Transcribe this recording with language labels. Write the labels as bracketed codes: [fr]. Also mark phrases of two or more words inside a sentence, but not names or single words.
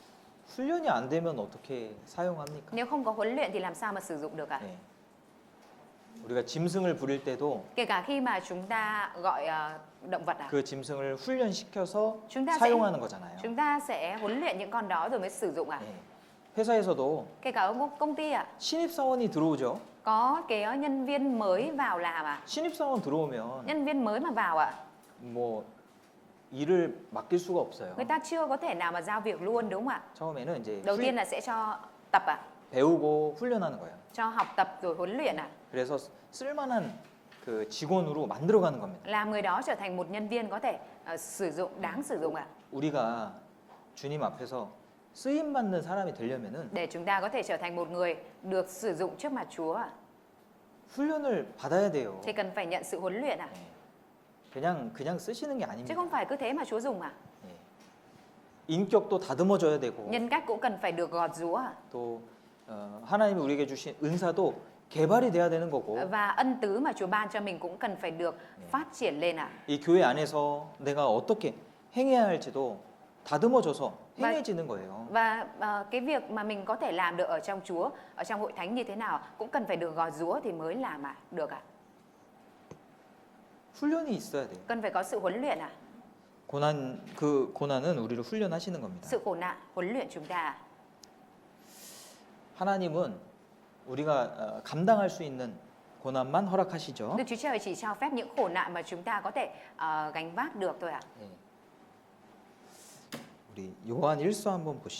[ko] 훈련이 안 되면 어떻게 사용합니까? [vi] Nếu không có huấn luyện thì làm sao mà sử dụng được [ko] 네. 우리가 짐승을 부릴 때도 [vi] Kể cả khi mà chúng ta gọi động vật [ko] 그 짐승을 훈련시켜서 [vi] chúng ta [ko] 사용하는 거잖아요. [vi] chúng ta sẽ huấn luyện những con đó rồi mới sử dụng [ko] 네. 회사에서도 [vi] Kể cả ở công ty [ko] 신입사원이 들어오죠. [vi] có cái nhân viên mới vào làm [ko] 신입사원 들어오면 [vi] nhân viên mới mà vào [ko] 뭐 일을 맡길 수가 없어요. [vi] người ta chưa có thể nào mà giao việc luôn đúng không ạ? [ko] 처음에는 이제 [vi] Đầu tiên là sẽ cho tập [ko] 배우고 훈련하는 거예요. [vi] cho học tập rồi huấn luyện [ko] 그래서 쓸만한 그 직원으로 만들어가는 겁니다. [vi] làm người đó trở thành một nhân viên có thể sử dụng đáng sử dụng [ko] 우리가 주님 앞에서 쓰임 받는 사람이 되려면은 [vi] để chúng ta có thể trở thành một người được sử dụng trước mặt Chúa [ko] 훈련을 받아야 돼요. [vi] thì cần phải nhận sự huấn luyện [ko] 그냥 쓰시는 게 [vi] chứ [ko] 아닙니다. [vi] không phải cứ thế mà Chúa dùng [ko] 예. 인격도 다듬어줘야 되고 [vi] nhân cách cũng cần phải được gọt giũa [ko] 또 하나님이 우리에게 주신 은사도 개발이 돼야 되는 거고 [vi] và ân tứ mà Chúa ban cho mình cũng cần phải được phát triển lên [ko] 이 교회 안에서 내가 어떻게 행해야 할지도 다듬어줘서 행해지는 거예요. [vi] và cái việc mà mình có thể làm được ở trong Chúa ở trong hội thánh như thế nào cũng cần phải được gọt giũa thì mới làm được [ko] 훈련이 있어야 돼요. [vi] cần phải có sự huấn luyện [ko] 그 고난은 우리를 훈련하시는 겁니다. [vi] sự khổ nạn huấn luyện chúng ta [ko] 하나님은 우리가 감당할 수 있는 고난만 허락하시죠. [vi] Đức Chúa Trời chỉ cho phép những khổ nạn mà chúng ta có thể gánh vác được thôi [ko] 예. 우리 요한 1서 한번 보시죠.